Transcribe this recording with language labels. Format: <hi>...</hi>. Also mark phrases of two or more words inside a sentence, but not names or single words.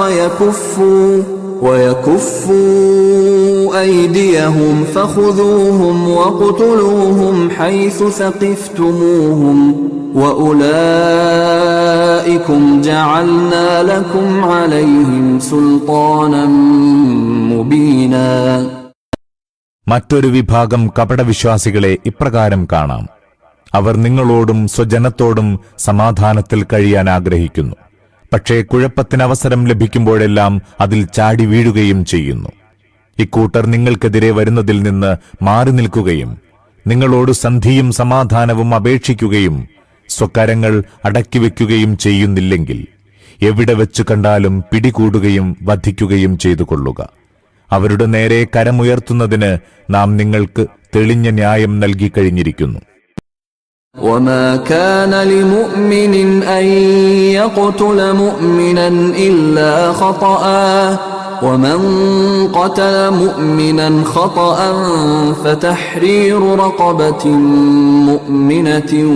<ar>ويكفوا أيديهم فخذوهم وقتلوهم حيث ثقفتموهم وأولئكم جعلنا لكم عليهم سلطانا مبينا.</ar> <ml>മറ്റൊരു വിഭാഗം കപടവിശ്വാസികളെ ഇപ്രകാരം കാണാം. അവർ നിങ്ങളോടും സ്വജനത്തോടും സമാധാനത്തിൽ കഴിയാൻ ആഗ്രഹിക്കുന്നു. പക്ഷേ കുഴപ്പത്തിനവസരം ലഭിക്കുമ്പോഴെല്ലാം അതിൽ ചാടി വീഴുകയും ചെയ്യുന്നു. ഇക്കൂട്ടർ നിങ്ങൾക്കെതിരെ വരുന്നതിൽ നിന്ന് മാറി നിൽക്കുകയും നിങ്ങളോട് സന്ധിയും സമാധാനവും അപേക്ഷിക്കുകയും സ്വകരങ്ങൾ അടക്കിവെക്കുകയും ചെയ്യുന്നില്ലെങ്കിൽ എവിടെ വെച്ചു കണ്ടാലും പിടികൂടുകയും വധിക്കുകയും ചെയ്തു കൊള്ളുക. അവരുടെ നേരെ കരമുയർത്തുന്നതിന് നാം നിങ്ങൾക്ക് തെളിഞ്ഞ ന്യായം നൽകിക്കഴിഞ്ഞിരിക്കുന്നു.</ml> <ar>وما كان لمؤمن أن يقتل مؤمنا إلا خطأ ومن قتل مؤمنا خطأ فتحرير رقبة مؤمنة</ar>